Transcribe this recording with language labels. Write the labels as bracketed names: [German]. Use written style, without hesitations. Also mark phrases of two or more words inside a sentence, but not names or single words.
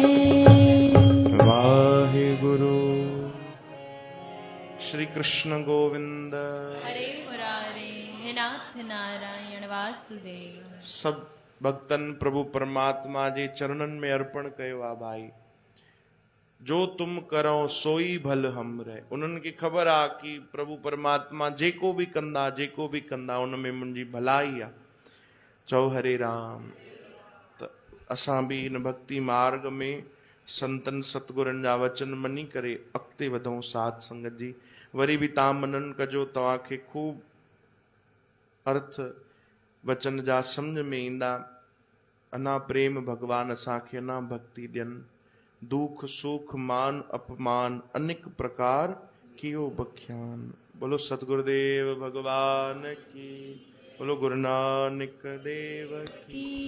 [Sindhi] वाहे गुरु श्री कृष्ण गोविंद हरे मुरारे हे नाथ नारायण वासुदेव सब भक्तन प्रभु परमात्मा जे चरणन में अर्पण कयो आ भाई [Punjabi] जो तुम करो सोई भल हमरे [Sindhi] उन्हनि खे ख़बर आ कि प्रभु परमात्मा जेको भी कंदा उन में मुंहिंजी भलाई आ चओ हरे राम त असां भी इन भक्ति मार्ग में संतन सतगुरनि जा वचन मनी करे अॻिते वधूं साध संगत जी वरी भी तव्हां मनन कजो तव्हांखे खूब अर्थ वचन जा समझ में ईंदा अना प्रेम भगवान असांखे अना भक्ति ॾियनि दुख सुख मान अपमान अनेक प्रकार कियो बख्यान [Hindi] बोलो सतगुरुदेव भगवान की बोलो गुरु नानक देव की।